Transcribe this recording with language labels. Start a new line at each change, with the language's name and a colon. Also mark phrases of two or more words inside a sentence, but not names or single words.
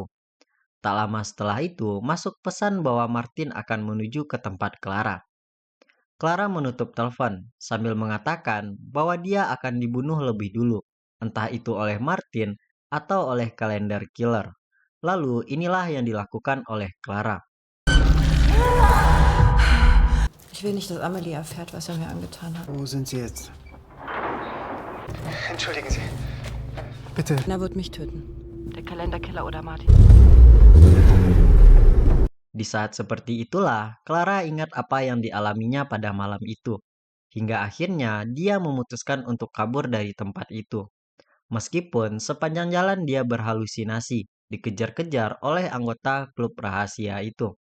Indonesian: Tak lama setelah itu, masuk pesan bahwa Martin akan menuju ke tempat Clara. Clara menutup telepon sambil mengatakan bahwa dia akan dibunuh lebih dulu, entah itu oleh Martin atau oleh kalender killer. Lalu inilah yang dilakukan oleh Clara.
German: Ich will nicht, dass Amelie erfährt, was er mir angetan hat. Wo sind Sie jetzt? Entschuldigen Sie. Bitte. Er wird mich töten. Der Kalenderkiller oder Martin?
Indonesian: Di saat seperti itulah, Clara ingat apa yang dialaminya pada malam itu. Hingga akhirnya dia memutuskan untuk kabur dari tempat itu. Meskipun sepanjang jalan dia berhalusinasi, dikejar-kejar oleh anggota klub rahasia itu.